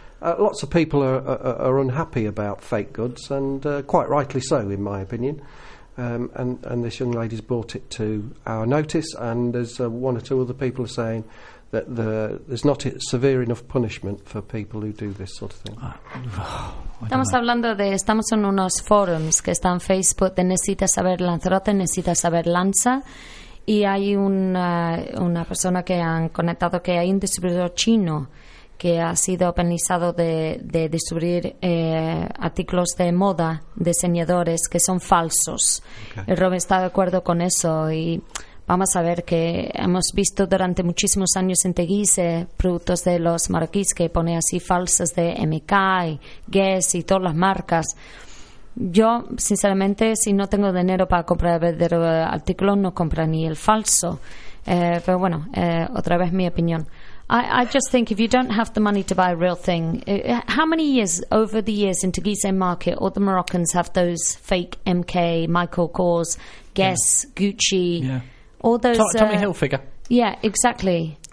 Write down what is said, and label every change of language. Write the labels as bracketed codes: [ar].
[en] Lots of people are unhappy about fake goods, and quite rightly so, in my opinion. And this young lady's brought it to our notice, and there's one or two other people are saying that there's not a severe enough punishment for people who do this sort of thing. [es] Estamos hablando de, estamos en unos forums que están Facebook. De necesita saber Lanzarote, necesita saber Lanza. Y hay una persona que han conectado que hay un distribuidor chino que ha sido penalizado de distribuir artículos de moda, diseñadores, que son falsos. Okay. El Robin está de acuerdo con eso y vamos a ver que hemos visto durante muchísimos años en Teguise productos de los marroquíes que pone así falsos de MK, y Guess y todas las marcas. Yo, sinceramente, si no tengo dinero para comprar el verdadero artículo, no compro ni el falso. Pero bueno, otra vez mi opinión. [en] I just think if you don't have the money to buy a real thing, how many years over the years in Teguise market all the Moroccans have those fake MK, Michael Kors, Guess, yeah. Gucci, yeah. All those... Tommy Hilfiger. Yeah, exactly.